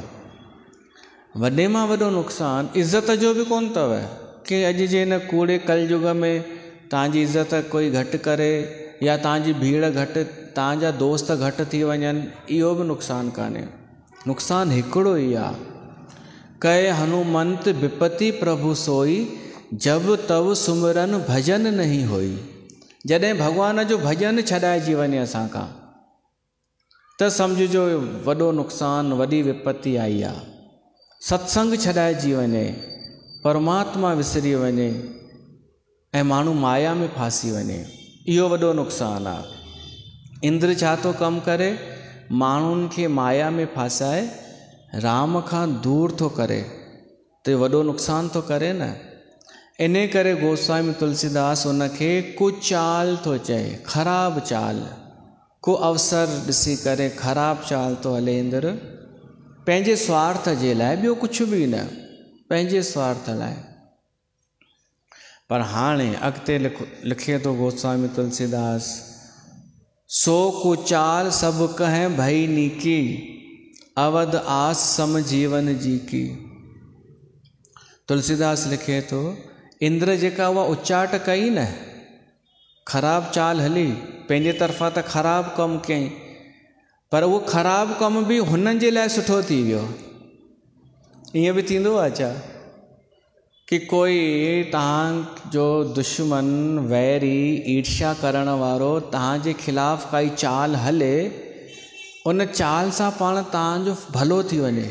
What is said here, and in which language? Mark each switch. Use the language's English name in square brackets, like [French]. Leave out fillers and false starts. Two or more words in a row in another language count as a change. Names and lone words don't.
[Sindhi] वॾे मां वॾो नुक़सानु इज़त जो बि कोन अथव कि अॼु जे हिन कूड़े कलयुग में तव्हांजी इज़त कोई घटि करे, या तव्हांजी भीड़ घटि, तव्हांजा दोस्त घटि थी वञनि, इहो बि नुक़सानु कान्हे। नुक़सानु हिकिड़ो ई आहे, [Awadhi] कहे हनुमंत विपति प्रभु सोई, जब तब सुमिरन भजन नहीं होई। [Sindhi] जॾहिं भॻवान जो भजन छॾाइजी वञे असां खां, त सम्झिजो वॾो नुक़सानु, वॾी विपत्ति आई आहे। सत्संग छॾाइजी वञे, परमात्मा विसरी वञे ऐं माण्हू माया में फासी वञे, इहो वॾो नुक़सानु आहे। इंद्र छा थो कमु करे? माण्हुनि खे माया में फासाए राम खां दूर थो करे, त वॾो नुक़सानु थो करे न। इन करे गोस्वामी तुलसीदास उनखे कुचाल थो चए, ख़राबु चाल। को अवसर ॾिसी करे ख़राबु चाल थो हले इंद्र, पंहिंजे स्वार्थ जे लाइ, ॿियो कुझु बि न, पंहिंजे स्वार्थ लाइ। पर हाणे अॻिते लिखे थो गोस्वामी तुलसीदास, [Awadhi] सो कुचाल सब कहें भई नीकी, अवध आस सम जीवन जी की। [Sindhi] तुलसीदास लिखे थो, इंद्र जेका उहा उचाट कई न, ख़राबु चाल हली, पंहिंजे तरफ़ां त ख़राबु कमु कयईं, पर उहो ख़राबु कमु बि हुननि जे लाइ सुठो थी वियो। ईअं बि थींदो आहे छा कि कोई तव्हांजो दुश्मन, वैरी, ईर्ष्या करण वारो तव्हांजे ख़िलाफ़ु काई चाल हले, उन चाल सां पाण तव्हांजो भलो थी वञे?